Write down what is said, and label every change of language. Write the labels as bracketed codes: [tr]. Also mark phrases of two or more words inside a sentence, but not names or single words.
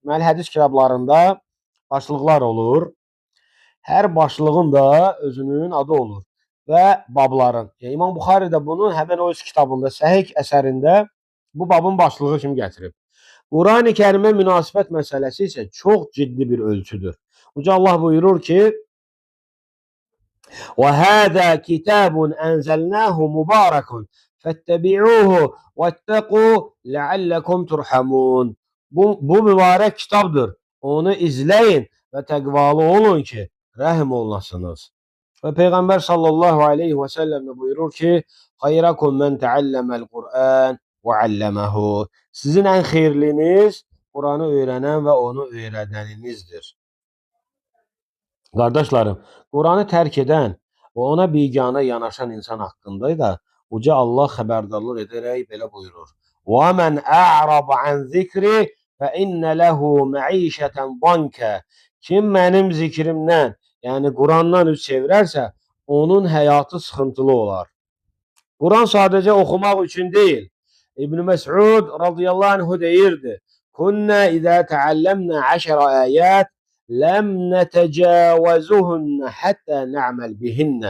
[az] Deməli, hədis kitablarında başlıqlar olur. Hər başlığın da özünün adı olur və babların. İmam Buxari də bunu həmin o öz kitabında, Səhih əsərində bu babın başlığı kimi gətirib. Quran-ı Kərimə münasibət məsələsi isə çox ciddi bir ölçüdür. Uca Allah buyurur ki, [ar] وَهَذَا كِتَابٌ أَنْزَلْنَاهُ مُبَارَكٌ فَاتَّبِعُوهُ وَاتَّقُوا لَعَلَّكُمْ تُرْحَمُونَ. [az] Bu mübarək kitabdır. Onu izləyin və təqvalı olun ki, rəhm olunasınız. Və Peyğəmbər [ar] صلى الله عليه وسلم [az] də buyurur ki, [ar] خيركم من تعلم القرآن وعلمه. [az] Sizin ən xeyirliniz Quranı öyrənən və onu öyrədəninizdir. Qardaşlarım, Quranı tərk edən və ona biganə yanaşan insan haqqında da Uca Allah xəbərdarlıq edərək belə buyurur. [ar] وَمَنْ أَعْرَضَ عَنْ ذِكْرِ فَإِنَّ لَهُ مَعِيشَةً ضَنْكَ. [az] Kim mənim zikrimdən, yəni Qurandan üz çevirərsə, onun həyatı sıxıntılı olar. Quran sadəcə oxumaq üçün deyil. İbn Məs'ud [ar] رضي الله عنه [az] deyirdi, [ar] كنا إذا تعلمنا 10 آيات لم نتجاوزهن حتى نعمل بهن.